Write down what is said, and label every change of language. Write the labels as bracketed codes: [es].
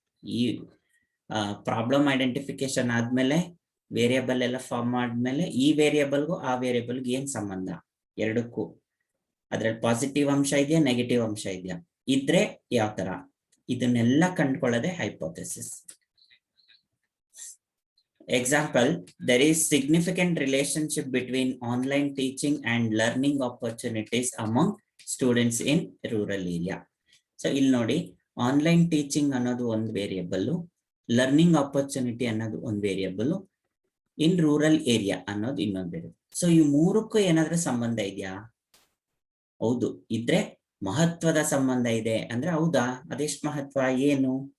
[kn] ಈ problem identification ಆದ್ಮೇಲೆ variable ಎಲ್ಲ ಫಾರ್ಮ್ ಆದ್ಮೇಲೆ ಈ ವೇರಿಯಬಲ್ಗೂ ಆ ವೇರಿಯಬಲ್ಗೆ ಏನ್ ಸಂಬಂಧ, ಎರಡಕ್ಕೂ ಅದ್ರಲ್ಲಿ ಪಾಸಿಟಿವ್ ಅಂಶ ಇದೆಯಾ, ನೆಗೆಟಿವ್ ಅಂಶ ಇದೆಯಾ, ಇದ್ರೆ ಯಾವ ತರ, ಇದನ್ನೆಲ್ಲ ಕಂಡುಕೊಳ್ಳೋದೆ hypothesis. [en] Example, there is significant relationship between online teaching and learning opportunities among students in rural area. [kn] So ಇಲ್ಲಿ ನೋಡಿ, ಆನ್ಲೈನ್ ಟೀಚಿಂಗ್ ಅನ್ನೋದು ಒಂದು ವೇರಿಯಬಲ್, ಲರ್ನಿಂಗ್ ಆಪರ್ಚುನಿಟಿ ಅನ್ನೋದು ಒಂದು ವೇರಿಯಬಲ್, ಇನ್ ರೂರಲ್ ಏರಿಯಾ ಅನ್ನೋದು ಇನ್ನೊಂದು ವೇರಿಯಬಲ್. ಸೊ ಈ ಮೂರಕ್ಕೂ ಏನಾದ್ರೂ ಸಂಬಂಧ ಇದೆಯಾ? ಹೌದು, ಇದ್ರೆ ಮಹತ್ವದ ಸಂಬಂಧ ಇದೆ ಅಂದ್ರೆ ಹೌದಾ, ಅದೆಷ್ಟು ಮಹತ್ವ, ಏನು?